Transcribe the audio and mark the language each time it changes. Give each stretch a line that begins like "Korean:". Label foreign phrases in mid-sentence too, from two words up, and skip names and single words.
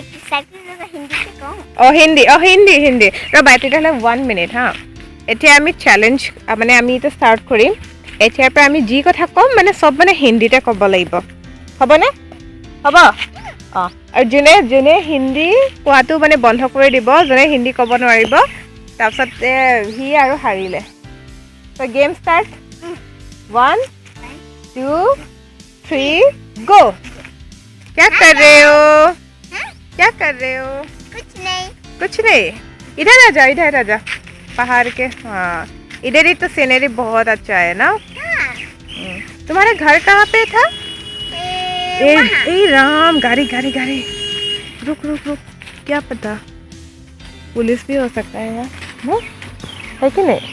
Assamese: হিন্দী ৰ'বা তেতিয়াহ'লে 1 মিনিট হা এতিয়া আমি চেলেঞ্জ মানে আমি এতিয়া ষ্টাৰ্ট কৰিম এতিয়াৰ পৰা আমি যি কথা ক'ম মানে চব মানে হিন্দীতে ক'ব লাগিব হ'বনে হ'ব অঁ আৰু যোনে হিন্দী কোৱাটো মানে বন্ধ কৰি দিব যোনে হিন্দী ক'ব নোৱাৰিব তাৰপিছত সি আৰু হাৰিলে ত'
English: game start
Assamese: 1 2 3 गो
Hindi: क्या कर रहे हो कुछ नहीं इधर आ जा पहाड़ के हाँ इधर ही तो सीनरी बहुत अच्छा है ना तुम्हारा घर कहाँ पे था ए राम गाड़ी रुक रुक रुक, क्या पता पुलिस भी हो सकता है यार, वो है कि नहीं?